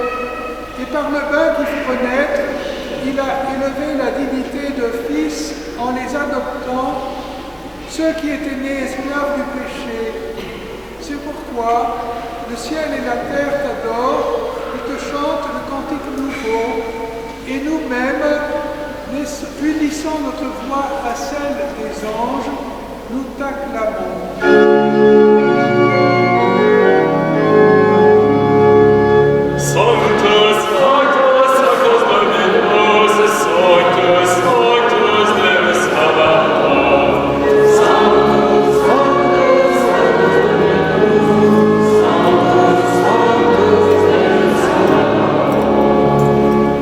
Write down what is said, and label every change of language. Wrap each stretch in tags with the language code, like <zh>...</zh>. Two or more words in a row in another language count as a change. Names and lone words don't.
<fr>Et par le bain qui fit renaître, il a élevé la dignité de fils en les adoptant, ceux qui étaient nés esclaves du péché. C'est pourquoi le ciel et la terre t'adorent et te chantent le cantique nouveau, et nous-mêmes, unissant notre voix à celle des anges, nous t'acclamons.</fr> <la>Sanctus, Sanctus, Sanctus Dominus, Sanctus, Sanctus Deus Sabaoth. Sanctus, Sanctus, Sanctus Dominus, Sanctus, Sanctus Deus Sabaoth.</la>